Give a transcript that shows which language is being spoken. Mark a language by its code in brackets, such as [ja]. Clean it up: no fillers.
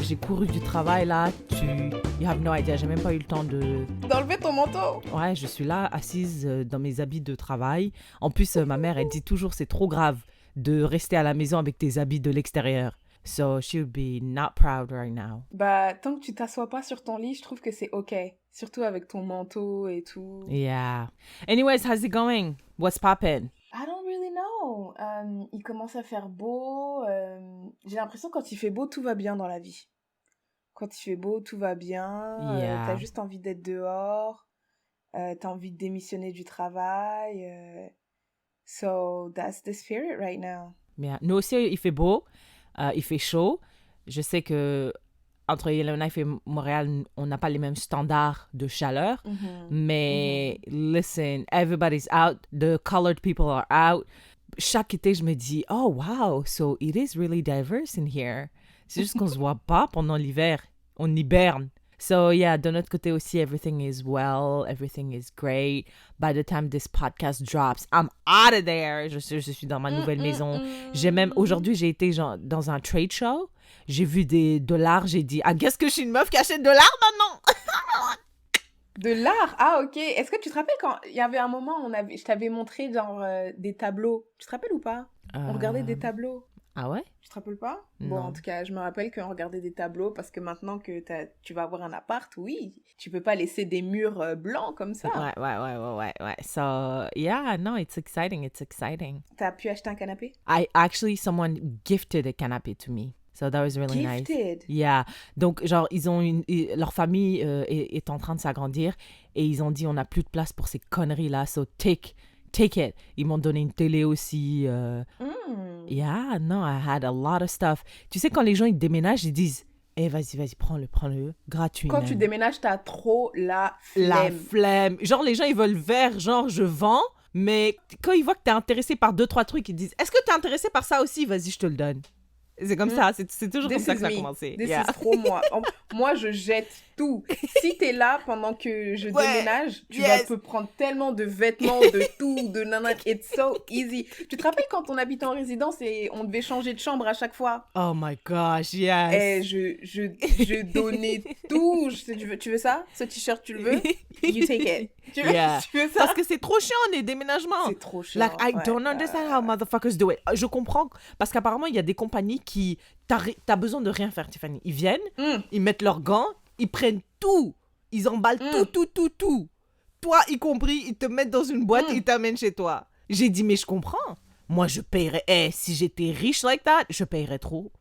[fr] J'ai couru du travail là, [en] You have no idea, [fr] j'ai même pas eu le temps de... D'enlever ton manteau. Ouais, je suis là, assise dans mes habits de travail. En plus, ma mère, elle dit toujours, c'est trop grave de rester à la maison avec tes habits de l'extérieur. [en] So, she'll be not proud right now. [fr] Bah, tant que tu t'assois pas sur ton lit, je trouve que c'est OK. Surtout avec ton manteau et tout. [en] Yeah. Anyways, how's it going? What's poppin'? I don't really know. [fr] Il commence à faire beau. J'ai l'impression que quand il fait beau, tout va bien dans la vie. Quand il fait beau, tout va bien. [en] Yeah. [fr] T'as juste envie d'être dehors. T'as envie de démissionner du travail. [en] So, that's the spirit right now. Yeah. [fr] Nous aussi, il fait beau, il fait chaud. Je sais que entre Yellowknife et Montréal, on n'a pas les mêmes standards de chaleur. Mais [en] listen, everybody's out. The colored people are out. [fr] Chaque été, je me dis, [en] oh wow, so it is really diverse in here. [fr] C'est juste qu'on se voit pas pendant l'hiver. On hiberne. [en] So yeah, [fr] de notre côté aussi, [en] everything is well, everything is great. By the time this podcast drops, I'm out of there. [fr] Je suis dans ma nouvelle maison. Aujourd'hui, j'ai été dans un trade show. J'ai vu des dollars, j'ai dit, ah, qu'est-ce que je suis une meuf qui achète de l'art maintenant? De l'art? Ah, ok. Est-ce que tu te rappelles quand il y avait un moment, je t'avais montré genre des tableaux. Tu te rappelles ou pas? On regardait des tableaux. Ah ouais? Tu te rappelles pas? Non. Bon, en tout cas, je me rappelle qu'on regardait des tableaux parce que maintenant que tu vas avoir un appart, oui, tu peux pas laisser des murs blancs comme ça. [en] Ouais. So, yeah, no, it's exciting. [fr] T'as pu acheter un canapé? [en] Someone gifted a canapé to me. So that was really nice. Gifted? Yeah. [fr] Donc, genre, leur famille est en train de s'agrandir et ils ont dit, on n'a plus de place pour ces conneries-là, [en] so take it. [fr] Ils m'ont donné une télé aussi. [en] Yeah, no, I had a lot of stuff. [fr] Tu sais, quand les gens, ils déménagent, ils disent, vas-y, prends-le, gratuit. Quand même. tu déménages, t'as trop la flemme. La flemme. Genre, les gens, ils veulent vers, genre, je vends, mais quand ils voient que t'es intéressé par 2-3 trucs, ils disent, est-ce que t'es intéressé par ça aussi? Vas-y, je te le donne. C'est comme ça, c'est toujours comme ça que ça a commencé. [en] This is [fr] trop moi. Moi, je jette tout. Si t'es là pendant que je déménage, tu peux prendre tellement de vêtements, de tout, de nanana. [en] It's so easy. [fr] Tu te rappelles quand on habitait en résidence et on devait changer de chambre à chaque fois? [en] Oh my gosh, yes. [fr] Et je donnais tout. Tu veux ça? Ce t-shirt, tu le veux? [en] You take it. [fr] Tu veux ça? Parce que c'est trop chiant, les déménagements. C'est trop chiant. [en] Like, I don't understand how motherfuckers do it. [fr] Je comprends, parce qu'apparemment, il y a des compagnies qui... T'as besoin de rien faire, Tiffany. Ils viennent, ils mettent leurs gants, ils prennent tout. Ils emballent tout. Toi, y compris, ils te mettent dans une boîte et ils t'amènent chez toi. J'ai dit, mais je comprends. Moi, je paierais... si j'étais riche [en] like that, [fr] je paierais trop.